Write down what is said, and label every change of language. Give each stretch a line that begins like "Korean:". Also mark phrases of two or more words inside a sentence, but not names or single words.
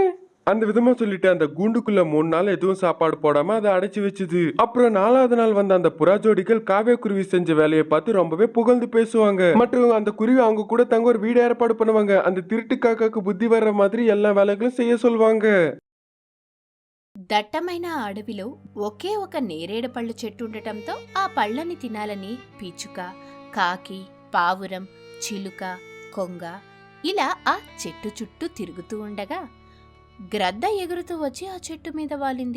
Tamil: அந்த விதமா சொல்லிட்டு அந்த கூண்டுக்குள்ள 3 நாள் எதுவும் சாப்பாடு போடாம அதை அடைச்சு வச்சுது. அப்புறம் 4வது நாள் வந்த அந்த புறா ஜோடிகள் காவியக்குருவி செஞ்ச வேலையை பார்த்து ரொம்பவே புகழ்ந்து பேசுவாங்க. மற்றும் அந்த குருவி அவங்க கூட தங்க ஒரு வீடு ஏற்பாடு பண்ணுவாங்க. அந்த திருட்டு காக்காக்கு புத்தி வர்ற மாதிரி எல்லா வேலைகளும் செய்ய சொல்லுவாங்க.
Telugu: దట్టమైన అడవిలో ఒకే ఒక నేరేడు పళ్ళు చెట్టు ఉండటంతో ఆ పళ్ళని తినాలని పిచ్చుక, కాకి, పావురం, చిలుక, కొంగ ఇలా ఆ చెట్టు చుట్టూ తిరుగుతూ ఉండగా గ్రద్ద ఎగురుతూ వచ్చి ఆ చెట్టు మీద వాలింది.